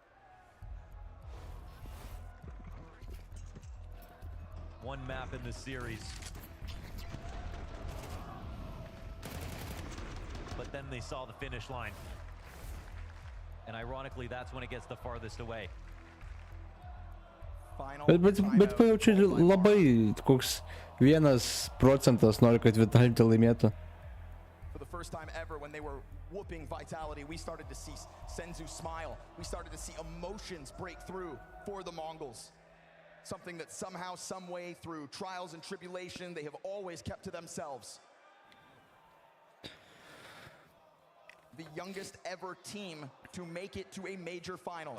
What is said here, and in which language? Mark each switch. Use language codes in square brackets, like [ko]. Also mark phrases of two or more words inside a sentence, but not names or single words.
[en] One map in the series. But then they saw the finish line. And ironically, that's when it gets the farthest away. [lt] Bet pajaučiu labai koks 1% nori, kad Vitality laimėtų. [en] For the first time ever, when they were whooping Vitality, we started to see Senzu smile. We started to see emotions break through for the Mongols. Something that somehow, some way, through trials and tribulation, they have always kept to themselves. The youngest ever team to make it to a major finals.